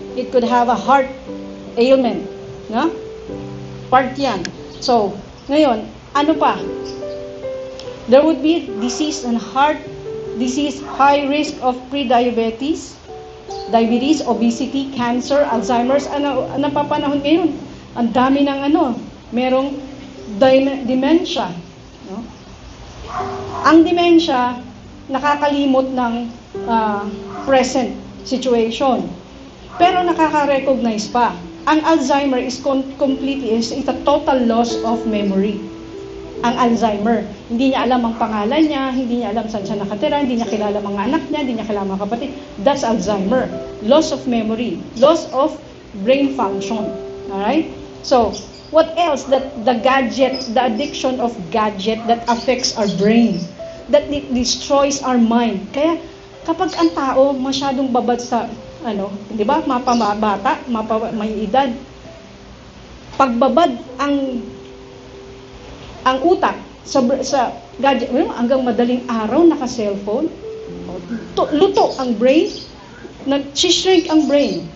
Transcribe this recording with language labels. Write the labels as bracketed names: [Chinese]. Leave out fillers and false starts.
[English] It could have a heart ailment. No? Part [Filipino] yan. [English] So, [Filipino] ngayon, ano pa? [English] There would be disease and heart disease, high risk of pre-diabetes, diabetes, obesity, cancer, Alzheimer's. [Filipino] Ano napapanahon ngayon? Ang dami ng merong dementia. No? Ang dementia, nakakalimot ng present situation. Pero nakaka-recognize pa. [English] Ang Alzheimer is completely, is a total loss of memory. [Filipino] Ang Alzheimer, hindi niya alam ang pangalan niya, hindi niya alam saan siya nakatira, hindi niya kilala mga anak niya, hindi niya kilala mga kapatid. [English] That's Alzheimer. Loss of memory. Loss of brain function. Alright? So, what else? That the gadget, the addiction of gadget that affects our brain, that it destroys our mind. [Filipino] Kaya, kapag ang tao masyadong babad sa, di ba, mapabata, may edad, pagbabad ang utak sa gadget, hanggang madaling araw naka-cellphone, luto ang brain, nag-shrink ang brain.